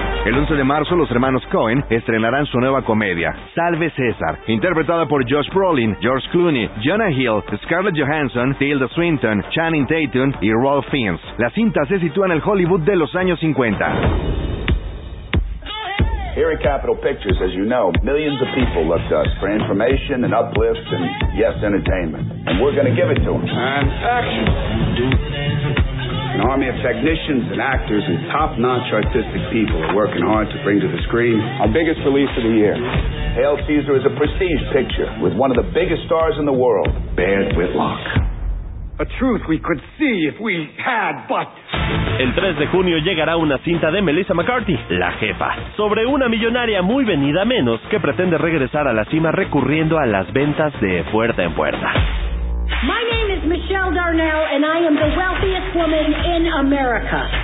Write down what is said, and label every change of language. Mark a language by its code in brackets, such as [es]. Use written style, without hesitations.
[es] El 11 de marzo, los hermanos Coen estrenarán su nueva comedia, Salve César, interpretada por Josh Brolin, George Clooney, Jonah Hill, Scarlett Johansson, Tilda Swinton, Channing Tatum y Rolf Fiennes. La cinta se sitúa en el Hollywood de los años 50. [en] Here at Capitol Pictures, as you know, millions of people look to us for information and uplift and, yes, entertainment. And we're going to give it to them. And action. An army of technicians and actors and top-notch artistic people are working hard to bring to the screen our biggest release of the year. Hail Caesar is a prestige picture with one of the biggest stars in the world, Baird Whitlock. A truth we could see if we had, but... [es] El 3 de junio llegará una cinta de Melissa McCarthy, La Jefa, sobre una millonaria muy venida a menos que pretende regresar a la cima recurriendo a las ventas de puerta en puerta. [en] My name is Michelle Darnell and I am the wealthiest woman in America.